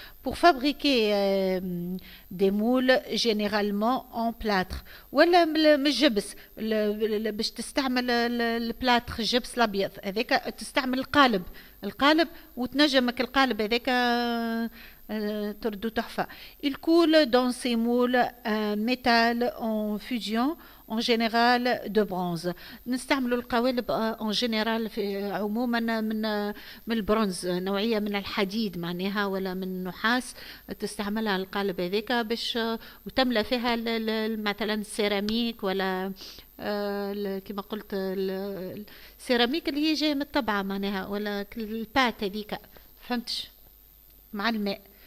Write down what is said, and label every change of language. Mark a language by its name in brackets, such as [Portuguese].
[French] Pour fabriquer des moules généralement en plâtre [Arabic] ولا مش جبس باش تستعمل البلاتر جبس الابيض هذاك تستعمل القالب وتنجمك القالب هذاك تردو تحفة. [French] Il coule dans ces moules un métal en fusion en général de bronze. [Arabic] نستعملوا القوالب [French] en général [Arabic] في عموما من البرونز نوعية من الحديد معناها ولا من النحاس تستعملها القالب هذيك باش وتملى فيها مثلا السيراميك ولا كما قلت السيراميك اللي هي جايه من الطبعة معناها ولا البات هذيك فهمتش مع الماء.